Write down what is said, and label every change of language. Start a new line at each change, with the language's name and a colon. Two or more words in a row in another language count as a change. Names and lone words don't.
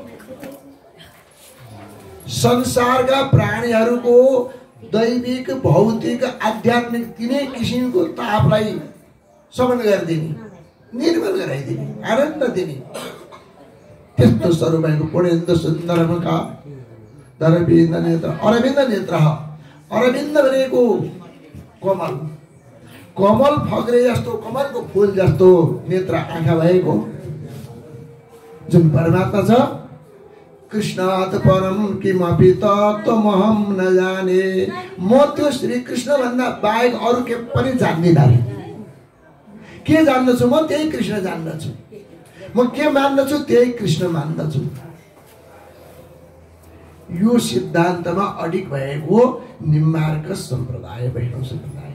Nepali: संसारका प्राणीहरूको दैविक भौतिक आध्यात्मिक तिनै किसिमको तापलाई शमन गरिदिने, निर्मल गराइदिने, आनन्द दिने त्यस्तो स्वरूप भएको पूर्णेन्दु सुन्दर मुख दरविन्द नेत्र, अरविन्द नेत्र। अरविन्द भनेको कमल, कमल फग्रे जस्तो, कमलको फुल जस्तो नेत्र आँखा भएको जुन परमात्मा छ।
Sanskrit: कृष्णात् परम किमपि तत्त्वमहं न जाने।
Nepali: म त्यो श्री कृष्ण भन्दा बाहेक अरू के पनि जान्दिनँ। के जान्दछु? म त्यही कृष्ण जान्दछु। म के मान्दछु? त्यही कृष्ण मान्दछु। यो सिद्धान्तमा अडिग भएको निम्बार्क सम्प्रदाय, वैष्णव सम्प्रदाय।